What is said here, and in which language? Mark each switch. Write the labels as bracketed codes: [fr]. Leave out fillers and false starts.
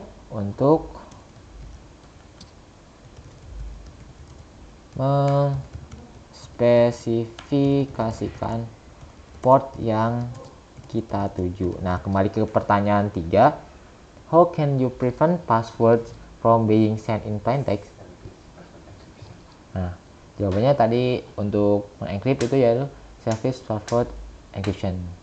[id] Untuk mengspesifikasikan port yang kita tuju. Nah, kembali ke pertanyaan 3. [en] How can you prevent passwords from being sent in plain text? [id] Nah, jawabannya tadi untuk mengencrypt itu yaitu service password encryption.